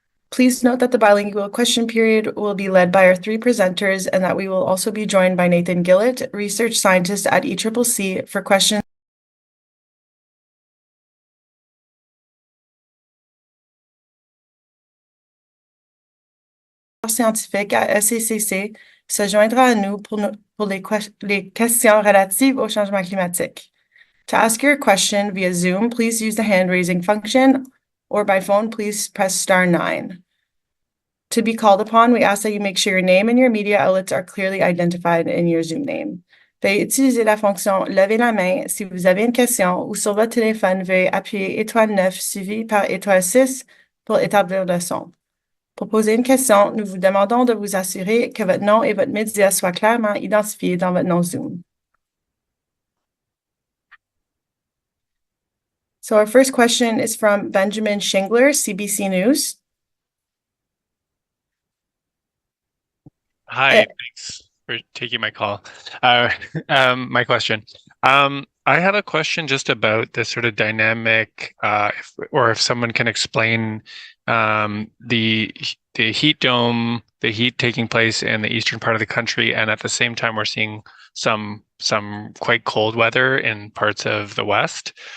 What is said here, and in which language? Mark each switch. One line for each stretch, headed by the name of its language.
English: Please note that the bilingual question period will be led by our 3 presenters and that we will also be joined by Nathan Gillett, research scientist at ECCC, for questions
French: scientifique à SCCC se joindra à nous pour les questions relatives au changement climatique.
English: To ask your question via Zoom, please use the hand-raising function, or by phone, please press star 9. To be called upon, we ask that you make sure your name and your media outlets are clearly identified in your Zoom name.
French: Veuillez utiliser la fonction lever la main si vous avez une question ou sur votre téléphone, veuillez appuyer étoile 9 suivi par étoile 6 pour établir le son. Pour poser une question, nous vous demandons de vous assurer que votre nom et votre média soient clairement identifiés dans votre nom Zoom.
English: So our first question is from Benjamin Shingler, CBC News. Hi, thanks for taking my call. My question. I had a question just about the sort of dynamic, if someone can explain the heat dome, the heat taking place in the eastern part of the country, and at the same time we're seeing some quite cold weather in parts of the west.